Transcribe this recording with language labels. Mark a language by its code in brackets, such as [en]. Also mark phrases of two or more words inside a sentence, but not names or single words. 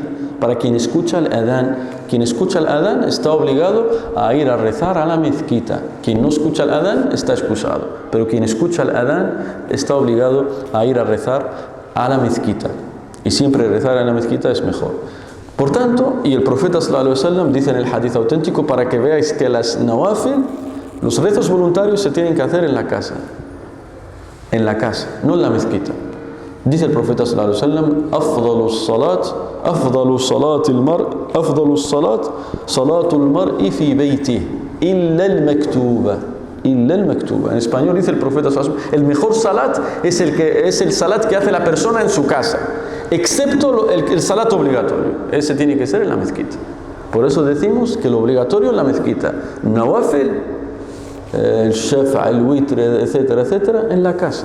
[es] Para quien escucha el adán está obligado a ir a rezar a la mezquita. Quien no escucha el adán está excusado. Pero quien escucha el adán está obligado a ir a rezar a la mezquita. Y siempre rezar en la mezquita es mejor. Por tanto, y el profeta [ar] صلى الله عليه وسلم [es] dice en el hadith auténtico, para que veáis que las nawafil, los rezos voluntarios, se tienen que hacer en la casa, no en la mezquita. Dice el profeta [ar] صلى الله عليه وسلم: أفضل صلاة صلاة المرء في بيته إلا المكتوبة. [es] En español dice el profeta [ar] صلى الله عليه وسلم: [es] el mejor salat es el salat que hace la persona en su casa, excepto el salat obligatorio. Ese tiene que ser en la mezquita. Por eso decimos que lo obligatorio en la mezquita, nawafil, el shafa, el witr, etcétera, etcétera, en la casa.